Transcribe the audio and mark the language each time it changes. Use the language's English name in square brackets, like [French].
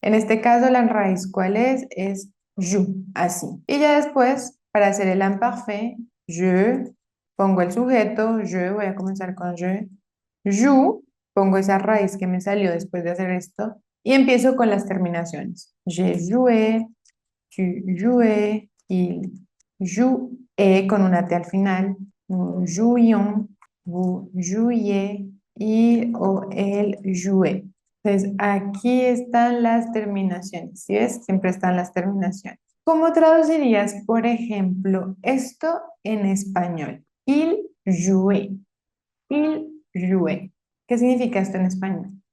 [Spanish] En este caso, la raíz, ¿cuál es? Es you, así. Y ya después, para hacer el imparfait, je, pongo el sujeto, je, voy a comenzar con je, you, pongo esa raíz que me salió después de hacer esto y empiezo con las terminaciones. [French] Je joué, tu jouais, il jouait [Spanish] con una T al final, [French] nous jouions, vous jouiez, il o elle jouait. [Spanish] Entonces, aquí están las terminaciones, ¿sí ves? Siempre están las terminaciones. ¿Cómo traducirías, por ejemplo, esto en español? [French] Il jouait, il jouait. [Spanish] ¿Qué significa esto en español?